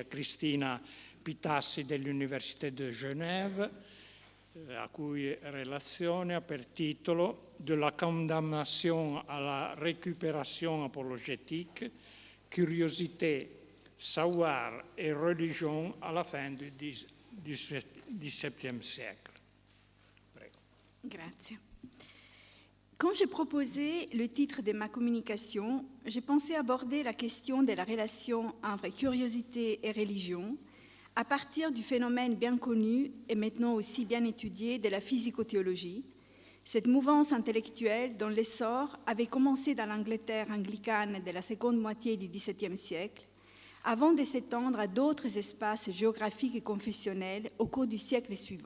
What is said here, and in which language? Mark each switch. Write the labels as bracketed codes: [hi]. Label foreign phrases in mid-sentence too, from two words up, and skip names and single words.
[it] Cristina Pitassi dell'Université de Genève, la cui relazione ha per titolo De la condamnation à la récupération apologétique, curiosité, savoir et religion à la fin du XVIIe siècle. Prego. Grazie. [fr] Quand j'ai proposé le titre de ma communication, j'ai pensé aborder la question de la relation entre curiosité et religion à partir du phénomène bien connu et maintenant aussi bien étudié de la physicothéologie, cette mouvance intellectuelle dont l'essor avait commencé dans l'Angleterre anglicane de la seconde moitié du XVIIe siècle, avant de s'étendre à d'autres espaces géographiques et confessionnels au cours du siècle suivant.